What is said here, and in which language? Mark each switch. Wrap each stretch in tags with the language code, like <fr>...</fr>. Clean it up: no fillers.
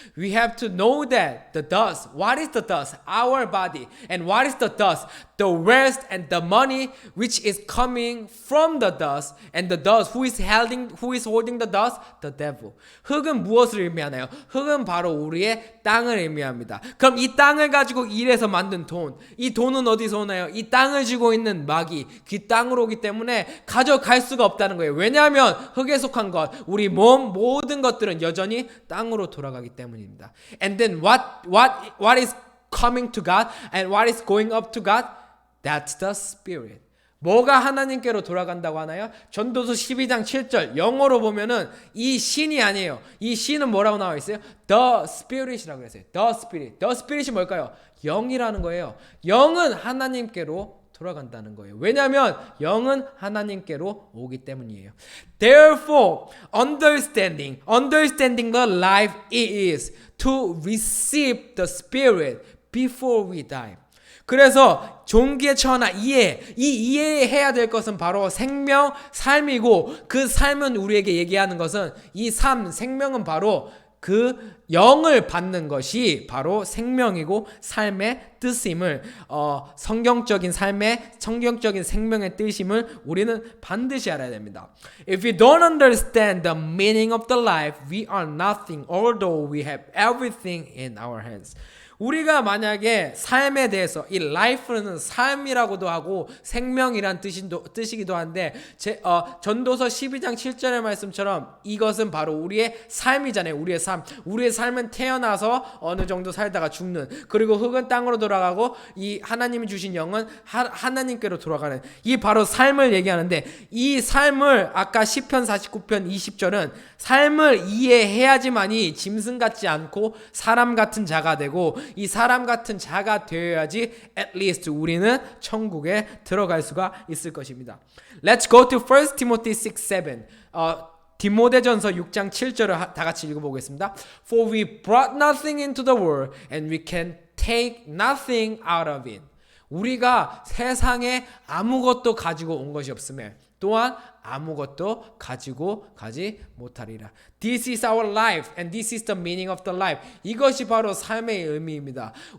<en>We have to know that the dust. What is the dust? Our body. And what is the dust? The wealth and the money which is coming from the dust. And the dust. Who is holding the dust? The devil.</en> <ko>흙은 무엇을 의미하나요? 흙은 바로 우리의 땅을 의미합니다. 그럼 이 땅을 가지고 일해서 만든 돈. 이 돈은 어디서 오나요? 이 땅을 쥐고 있는 마귀. 그 땅으로 오기 때문에 가져갈 수가 없다는 거예요. 왜냐하면 흙에 속한 것, 우리 몸, 모든 것들은 여전히 땅으로 돌아가기 때문입니다.</ko> <en>And then what is coming to God and what is going up to God? That's the spirit.</en> <ko>뭐가 하나님께로 돌아간다고 하나요? 전도서 12장 7절 영어로 보면은 이 신이 아니에요. 이 신은 뭐라고 나와 있어요? The Spirit이라고 했어요. The Spirit. The Spirit이 뭘까요? 영이라는 거예요. 영은 하나님께로 돌아간다는 거예요. 왜냐하면 영은 하나님께로 오기 때문이에요.</ko> <en>Therefore, understanding the life is to receive the Spirit before we die.</en> <ko>그래서 종기에 처하나 이해, 이 이해해야 될 것은 바로 생명, 삶이고 그 삶은 우리에게 얘기하는 것은 이 삶, 생명은 바로 그 영을 받는 것이 바로 생명이고 삶의 뜻임을 성경적인 생명의 뜻임을 우리는 반드시 알아야 됩니다.</ko> <en>If we don't understand the meaning of the life, we are nothing although we have everything in our hands.</en> <ko>우리가 만약에 삶에 대해서 이 life는 삶이라고도 하고 생명이란 뜻이기도 한데 전도서 12장 7절의 말씀처럼 이것은 바로 우리의 삶이잖아요. 우리의 삶은 태어나서 어느 정도 살다가 죽는, 그리고 흙은 땅으로 돌아가고 이 하나님이 주신 영은 하나님께로 돌아가는, 이 바로 삶을 얘기하는데, 이 삶을 아까 시편 49편 20절은 삶을 이해해야지만이 짐승 같지 않고 사람 같은 자가 되고, 이 사람 같은 자가 되어야지</ko> <en>at least</en> <ko>우리는 천국에 들어갈 수가 있을 것입니다.</ko> <en>Let's go to 1 Timothy 6:7.</en> <ko>디모데전서 6장 7절을 다 같이 읽어보겠습니다.</ko> <en>For we brought nothing into the world and we can take nothing out of it.</en> <ko>우리가 세상에 아무것도 가지고 온 것이 없음에 또한 아무것도 가지고 가지 못하리라.</ko> <en>This is our life and this is the meaning of the life.</en> <ko>이것이 바로 삶의 의미입니다.</ko>